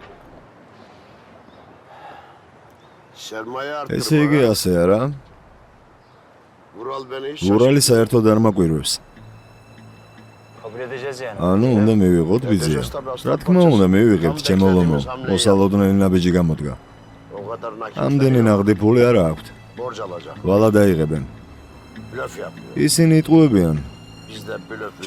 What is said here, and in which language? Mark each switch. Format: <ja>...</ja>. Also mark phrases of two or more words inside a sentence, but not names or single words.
<tr>Sermaye</tr> <ka>ესე იგი ასე არა?</ka> <tr>Vural beni hiç</tr> <ka>ურალი საერთოდ არ მაკვირვებს.</ka> <tr>Kabul edeceğiz yani.</tr> <ka>ანუ უნდა მივიღოთ ბიძია. რა თქმა უნდა, მივიღებთ ჩემო ლომო. მოსალოდნელი ნაბიჯი გამოდგა.</ka> <tr>o kadar nakit</tr> <ka>ამდენი ნაღდი ფული არ აქვთ.</ka> <tr>borç alacak.</tr> <ka>ვალა დაიღებენ.</ka> <tr>Blöf yapıyor.</tr> <ka>ისინი იტყუებიან.</ka> <tr>Biz de blöfü</tr>